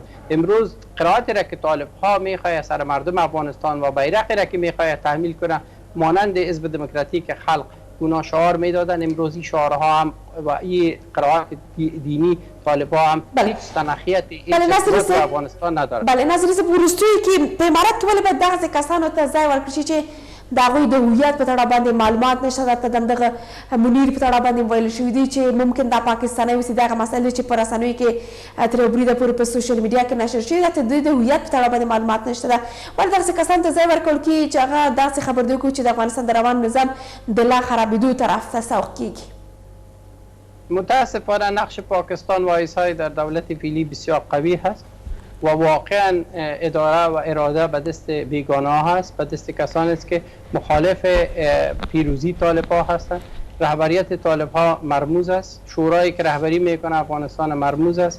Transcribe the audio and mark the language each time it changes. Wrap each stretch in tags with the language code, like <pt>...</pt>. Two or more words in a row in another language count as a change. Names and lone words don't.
<fa>امروز قرائتی را که طالب‌ها میخواد سر مردم افغانستان و بیرقی را که میخواد تعمیل کنه مانند حزب دموکراتیک خلق اونا شعار میدادن، امروزی شعارها هم و این قرائت دینی طالب‌ها هم هیچ تناقض هیچ افغانستان نداره.</fa> <ps>بله نظر زه ورستوي کې په امارات ولې باید دغسې کسانو ته ځای ورکړل شي چې د هغوی د هویت په تړاو باندې معلومات نشته. درته دغه منیر په تړاو باندې ویل شوي دي چې ممکن دا پاکستانی اوسي، دغه مسایل چې په رسنیو کې تر یو بریده پورې په</ps> <en>social media</en> <ps>کې نشر شوي ده، د دوی د هویت په تړاو باندې معلومات نشته ده. ولې دغسې کسانو ته ځای ورکول کېږي چې هغه داسې خبردوی کړي چې د افغانستان د روان نظام د لا خرابېدو طرف ته سوق کېږي؟</ps> <fa>متاسفانه نقش پاکستان و ایسای در دولت فعلی بسیار قوی هست و واقعا اداره و اراده به دست بیگانه هست، به دست کسانی است که مخالف پیروزی طالب‌ها هستند. رهبریت طالب‌ها مرموز است، شورایی که رهبری میکنه افغانستان مرموز است.</fa>